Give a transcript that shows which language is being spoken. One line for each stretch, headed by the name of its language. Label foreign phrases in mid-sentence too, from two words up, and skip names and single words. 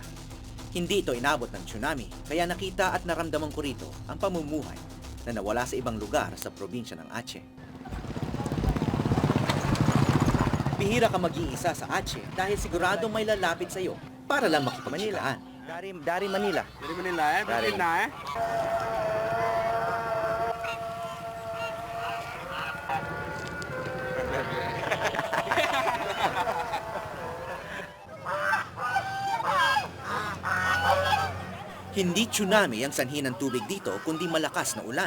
Filipino: Hindi ito inabot ng tsunami, kaya nakita at naramdaman ko rito ang pamumuhay na nawala sa ibang lugar sa probinsya ng Aceh. Bihira ka mag-iisa sa Aceh dahil siguradong may lalapit sa iyo para lang makipagchikaan.
Indonesian: Dari Manila. Dari Manila eh? Dari. Manila eh?
Filipino: Hindi tsunami ang sanhi ng tubig dito kundi malakas na ulan.